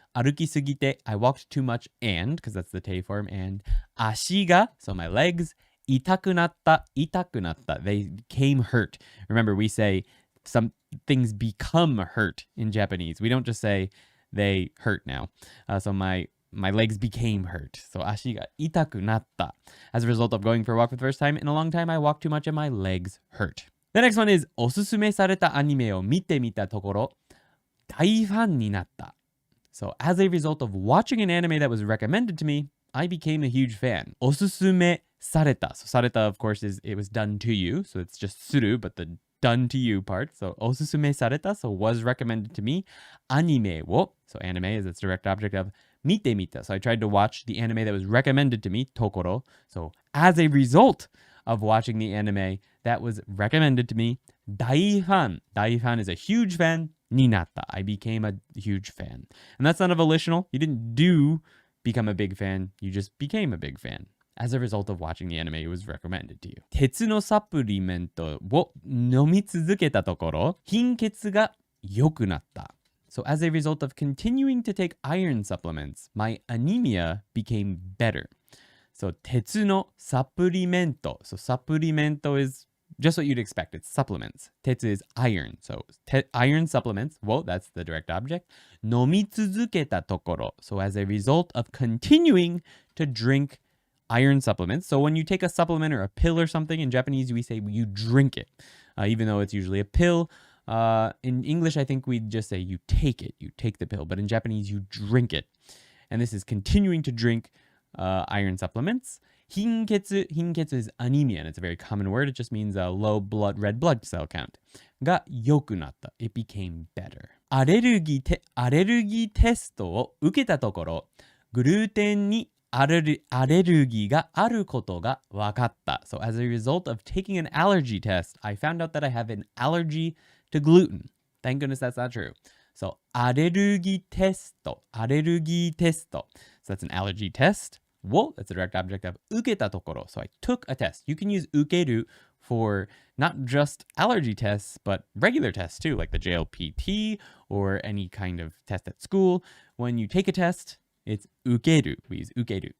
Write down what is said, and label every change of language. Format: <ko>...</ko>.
<ja>歩きすぎて,</ja> <en>I walked too much, and, because that's the te form, and</en> <ja>足が,</ja> <en>so my legs,</en> <ja>痛くなった,</ja> <en>they became hurt. Remember, we say some things become hurt in Japanese. We don't just say they hurt now. So my legs became hurt. So</en> <ja>足が痛くなった.</ja> <en>As a result of going for a walk for the first time in a long time, I walked too much and my legs hurt. The next one is</en> <ja>おすすめされたアニメを見てみたところ、大ファンになった.</ja> <en>So as a result of watching an anime that was recommended to me, I became a huge fan.</en> <ja>おすすめされた.</ja> <en>So</en> <ja>された,</ja> <en>of course, is it was done to you. So it's just suru, but the done to you part. So</en> <ja>おすすめされた,</ja> <en>so was recommended to me.</en> <ja>アニメを,</ja> <en>so anime is its direct object of</en> <ja>見てみた.</ja> <en>So I tried to watch the anime that was recommended to me, tokoro. So as a result of watching the anime that was recommended to me,</en> <ja>大ファン. 大ファン</ja> <en>is a huge fan.</en> <ja>になった.</ja> <en>I became a huge fan. And that's not a volitional. You didn't become a big fan. You just became a big fan. As a result of watching the anime it was recommended to you.</en> <ja>鉄のサプリメントを飲み続けたところ、貧血が良くなった.</ja> <en>So as a result of continuing to take iron supplements, my anemia became better. So</en> <ja>鉄のサプリメント.</ja> <en>So サプリメント is just what you'd expect. It's supplements. 鉄 is iron. So iron supplements. Well, that's the direct object.</en> <ja>飲み続けたところ.</ja> <en>So as a result of continuing to drink iron supplements. So when you take a supplement or a pill or something, in Japanese we say you drink it. Even though it's usually a pill. In English, I think we'd just say you take it. You take the pill. But in Japanese, you drink it. And this is continuing to drink iron supplements. 貧血 is anemia, and it's a very common word. It just means a low red blood cell count.</en> <ja>が良くなった.</ja> <en>It became better.</en> <ja>アレルギーテストを受けたところ、グルテンにアレルギーがあることが分かった.</ja> <en>So as a result of taking an allergy test, I found out that I have an allergy to gluten. Thank goodness that's not true. So アレルギーテスト. So that's an allergy test. Well, that's a direct object of</en> <ja>受けたところ.</ja> <en>So I took a test. You can use 受ける for not just allergy tests, but regular tests too, like the JLPT or any kind of test at school. When you take a test, it's 受ける. We use 受ける.</en>